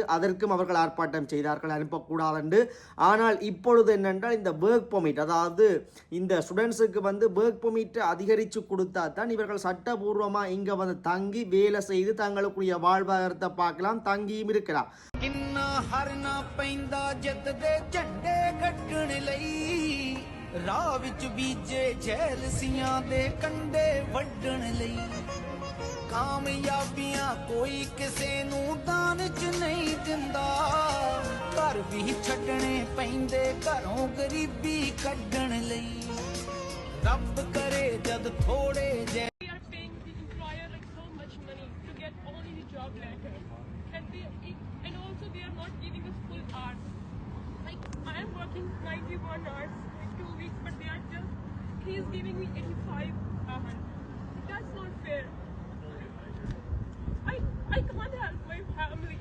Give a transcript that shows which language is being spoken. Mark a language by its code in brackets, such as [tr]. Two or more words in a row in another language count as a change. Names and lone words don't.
[ta] அதற்கும் அவர்கள் ஆர்ப்பாட்டம் செய்தார்கள், அனுப்பக்கூடாது என்று. ஆனால் இப்பொழுது என்னென்றால், இந்த [en] work permit, [ta] அதாவது இந்த [en] studentsukku work permitai [ta] அதிகரித்து கொடுத்தா தான் இவர்கள் சட்டபூர்வமாக இங்கே தங்கி வேலை செய்து தங்களுக்குரிய வாழ்வாதாரத்தை பார்க்கலாம், தங்கியும் இருக்கலாம். [pa] ਰਾਹ ਵਿੱਚ ਬੀਜੇ ਜੈਲਸੀਆਂ ਦੇ ਕੰਡੇ ਵੱਢਣ ਲਈ ਕਾਮਯਾਬੀਆਂ ਕੋਈ ਕਿਸੇ ਨੂੰ ਦਾਨ ਚ ਨਹੀਂ ਦਿੰਦਾ ਘਰ ਵੀ ਛੱਡਣੇ ਪੈਂਦੇ ਘਰੋਂ ਗਰੀਬੀ ਕੱਢਣ ਲਈ ਰੱਬ ਕਰੇ ਜਦ ਥੋੜੇ ਜਿਹੇ [en] I am working 91 hours in 2 weeks, but he is giving me 85 hours. That's not fair. I can't help my family.